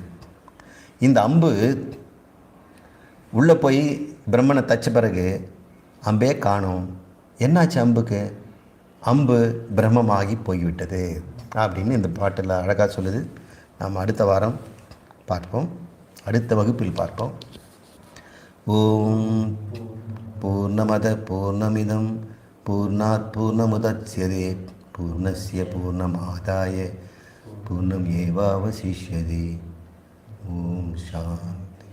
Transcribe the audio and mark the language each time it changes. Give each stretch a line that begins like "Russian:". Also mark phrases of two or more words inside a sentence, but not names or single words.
Tamil: இந்த அம்பு உள்ளே போய் பிரம்மனை தச்ச பிறகு அம்பே காணும். என்னாச்சு அம்புக்கு? அம்பு பிரம்மமாகி போய்விட்டது அப்படின்னு இந்த பாட்டில் அழகாக சொல்லுது. நாம் அடுத்த வாரம் பார்ப்போம், அடுத்த வகுப்பில் பார்ப்போம்.
Sanskrit: ॐ पूर्णमद पूर्णमिदं पूर्णात् पूर्णमुदच्यते पूर्णस्य पूर्णमादाय पूर्णमेवावशिष्यते. ॐ शान्ति.